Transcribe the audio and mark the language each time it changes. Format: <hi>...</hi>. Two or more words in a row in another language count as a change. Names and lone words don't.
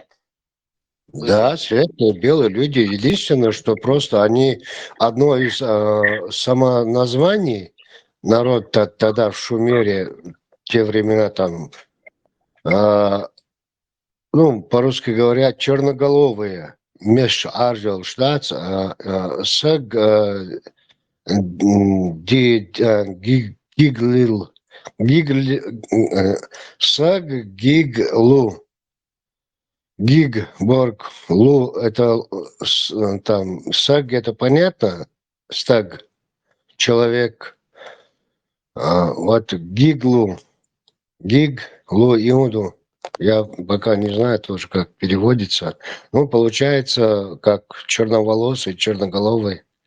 <ru>Да, светлые белые люди. Единственное, что просто они одно из самоназваний, народ тогда в Шумере, в те времена там ну, по-русски говоря, черноголовые.</ru> <ce>Меш аржал</ce> <sux>штат, саг гиглил, саг гиглу, гигборг, лу,</sux> <ru>это там, саг, это понятно, стаг, человек, вот гиглу, иуду. Я пока не знаю тоже, как переводится. Ну, получается, как черноволосый, черноголовый.</ru>